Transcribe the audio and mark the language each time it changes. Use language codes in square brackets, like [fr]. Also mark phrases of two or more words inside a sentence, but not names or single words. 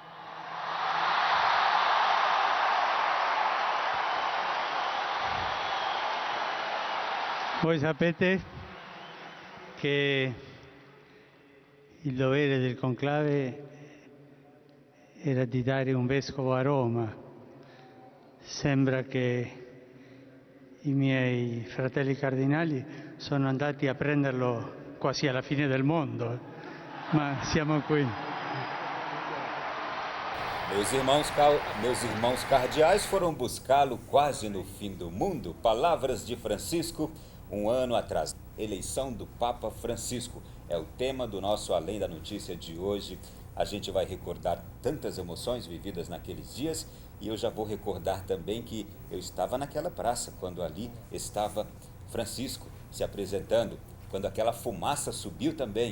[it] Voi sapete che il dovere del conclave era di dare un vescovo a Roma. Sembra che i miei fratelli cardinali sono andati a prenderlo quasi alla fine del mondo, ma siamo qui. [pt] Meus irmãos cardeais foram buscá-lo quase no fim do mundo. Palavras de Francisco, um ano atrás. Eleição do Papa Francisco é o tema do nosso Além da Notícia de hoje. A gente vai recordar tantas emoções vividas naqueles dias e eu já vou recordar também que eu estava naquela praça quando ali estava Francisco se apresentando, quando aquela fumaça subiu também.